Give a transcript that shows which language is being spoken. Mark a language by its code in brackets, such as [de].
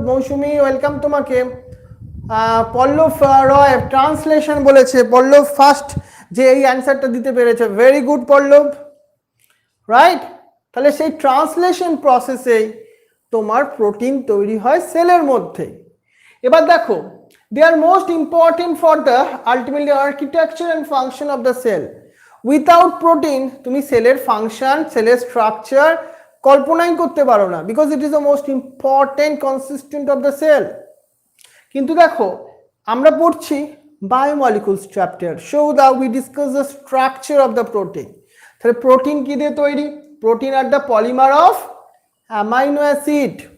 [bn] মৌসুমী welcome তোমাকে। পল্লব রয় translation বলেছে, পল্লব first যে এই অ্যান্সারটা দিতে পেরেছে, ভেরি গুড পল্লব। রাইট, তাহলে সেই ট্রান্সলেশন প্রসেসেই তোমার প্রোটিন তৈরি হয় সেলের মধ্যে। এবার দেখো, [en] they are most important for the ultimately architecture and function of the cell. Without protein [bn] তুমি সেলের ফাংশন, সেলের স্ট্রাকচার কল্পনাই করতে পারো না, [en] Because it is the most important constituent of the cell. [bn] কিন্তু দেখো আমরা পড়ছি [en] Biomolecules chapter, so that we discuss the structure of the protein. [bn] তাহলে প্রোটিন কি দিয়ে তৈরি? [en] Protein are the polymer of amino acid.